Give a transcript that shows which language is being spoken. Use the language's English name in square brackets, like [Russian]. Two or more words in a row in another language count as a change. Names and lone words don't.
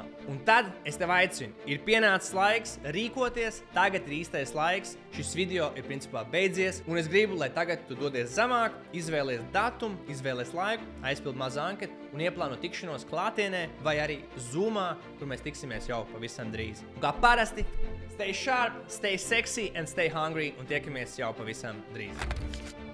[Latvian] Un tad es tev aicinu, ir pienācis laiks rīkoties, tagad ir īstais laiks, šis video ir principā beidzies, un es gribu, lai tagad tu dodies zemāk, izvēlies datumu, izvēlies laiku, aizpild mazu anketu un ieplāno tikšanos klātienē vai arī Zoomā, kur mēs tiksimies jau pavisam drīz. Un kā parasti, [English] stay sharp, stay sexy and stay hungry, [Latvian] un tiekamies jau pavisam drīz.